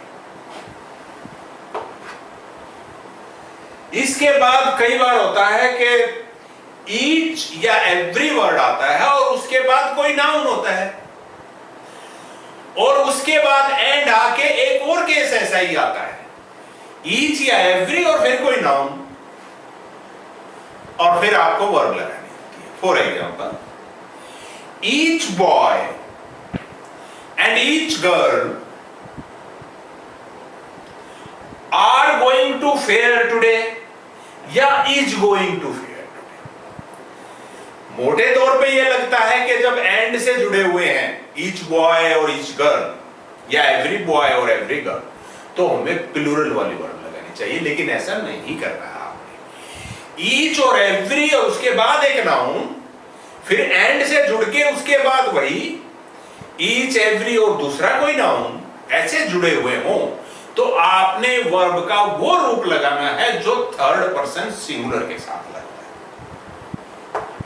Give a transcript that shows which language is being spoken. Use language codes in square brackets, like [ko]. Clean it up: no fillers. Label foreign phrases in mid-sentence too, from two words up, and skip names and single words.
[hi] इसके बाद कई बार होता है कि ईच या [en] every word [hi] आता है और उसके बाद कोई नाउन होता है और उसके बाद एंड आके एक और केस ऐसा ही आता है, ईच या एवरी और फिर कोई नाउन और फिर आपको वर्ब लगानी होती है। [en] for example, each boy and each girl are going to fair today या is going to fair today। [hi] मोटे तौर पे ये लगता है कि जब एंड से जुड़े हुए हैं [en] each boy [hi] और [en] each girl [hi] या [en] every boy [hi] और [en] every girl, [hi] तो हमें प्लूरल वाली वर्ड लगानी चाहिए, लेकिन ऐसा नहीं करना है आपने। each और every और उसके बाद एक नाउन, फिर एंड से जुड़ के उसके बाद वही ईच, एवरी और दूसरा कोई नाउन ऐसे जुड़े हुए हों, तो आपने वर्ब का वो रूप लगाना है जो [en] third person singular [hi] के साथ लगता है।